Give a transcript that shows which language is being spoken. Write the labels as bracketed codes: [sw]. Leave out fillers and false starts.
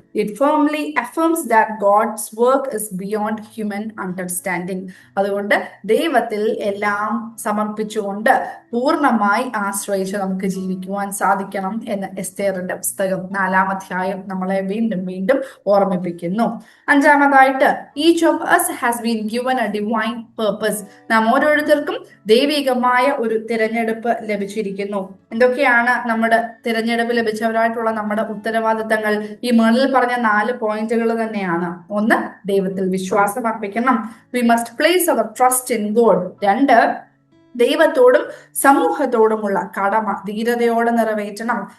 [en] It firmly affirms that God's work is beyond human understanding. [ml] അതുകൊണ്ട് ദൈവത്തിൽ എല്ലാം സമർപ്പിച്ചുകൊണ്ട് പൂർണ്ണമായി ആശ്രയിച്ച് നമുക്ക് ജീവിക്കുവാൻ സാധിക്കണം എന്ന് എസ്തേറിന്റെ പുസ്തകം 4-ാം അധ്യായം നമ്മളെ വീണ്ടും വീണ്ടും ഓർമ്മിപ്പിക്കുന്നു. അഞ്ചാമതായിട്ട്, [en] Each of us has been given a divine purpose. [ml] നാം ഓരോരുത്തർക്കും ദൈവികമായ ഒരു തിരഞ്ഞെടുപ്പ് ലഭിച്ചിരിക്കുന്നു. എന്തൊക്കെയാണ് നമ്മുടെ തിരഞ്ഞെടുപ്പ് ലഭിച്ചവരായിട്ടുള്ള നമ്മുടെ ഉത്തരവാദിത്തങ്ങൾ? ഈ മുകളിൽ പറഞ്ഞ 4 പോയിന്റുകൾ തന്നെയാണ്. ഒന്ന്, ദൈവത്തിൽ വിശ്വാസം അർപ്പിക്കണം. [en] We must place our trust in God. [ml] രണ്ട്, ദൈവത്തോടും സമൂഹത്തോടുമുള്ള കടമ ധീരതയോടെ നിറവേറ്റണം.